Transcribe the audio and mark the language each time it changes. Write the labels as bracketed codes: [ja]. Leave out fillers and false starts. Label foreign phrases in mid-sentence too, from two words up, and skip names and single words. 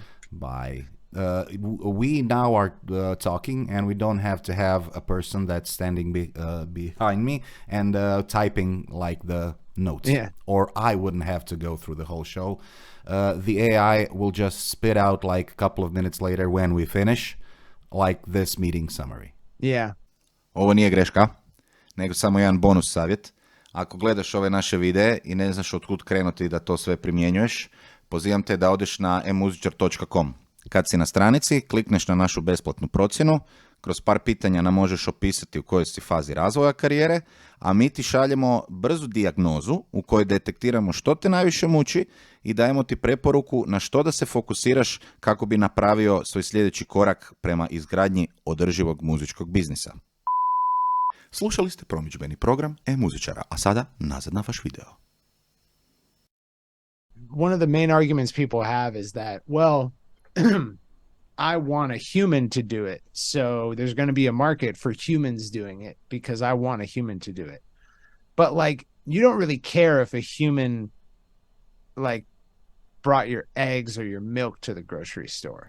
[en] By we now are talking, and we don't have to have a person that's standing behind me and typing like the notes. Yeah. Or I wouldn't have to go through the whole show. The AI will just spit out like a couple of minutes later when we finish, like this meeting summary. Yeah. [hr] Ovo nije greška, nego samo jedan bonus savjet. Ako gledaš ove naše videe i ne znaš otkud krenuti da to sve primjenjuješ, pozivam te da odeš na muzičar.com. Kad si na stranici, klikneš na našu besplatnu procjenu, kroz par pitanja nam možeš opisati u kojoj si fazi razvoja karijere, a mi ti šaljemo brzu dijagnozu u kojoj detektiramo što te najviše muči i dajemo ti preporuku na što da se fokusiraš kako bi napravio svoj sljedeći korak prema izgradnji održivog muzičkog biznisa. Slušali ste promidžbeni program e-muzičara, a sada nazad na vaš video. [en] One of the main arguments people have is that, well, I want a human to do it, so there's going to be a market for humans doing it because I want a human to do it. But like, you don't really care if a human like brought your eggs or your milk to the grocery store.